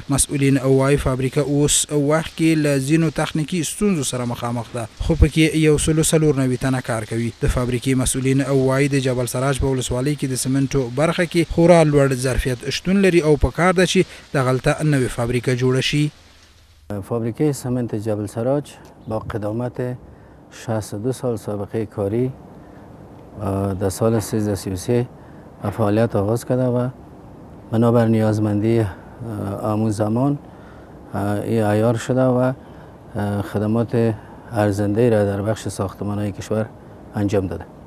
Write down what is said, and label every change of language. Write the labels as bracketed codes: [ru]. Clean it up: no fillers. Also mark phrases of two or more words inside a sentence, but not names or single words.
[ps] مسؤلین وایي فابریکه اوس وخت کې له ځینو تخنیکي ستونزو سره مخامخ ده، خو پکې 194 تنه کار کوي. د فابریکې مسؤلین وایي د جبل سراج په ولسوالۍ کې د سمنټو برخه کې خورا لوړ ظرفیت شتون لري او پکار ده چې دغلته نوې فابریکه جوړه شي. [fa] فابریکه سمنت جبل سراج با قدامت 62 سال سابقه کاری در سال 1333 فعالیت آغاز کرده و بنابر نیازمندی آمون زمان این عیار شده و خدمات ارزنده را در بخش ساختمان‌های کشور انجام داده.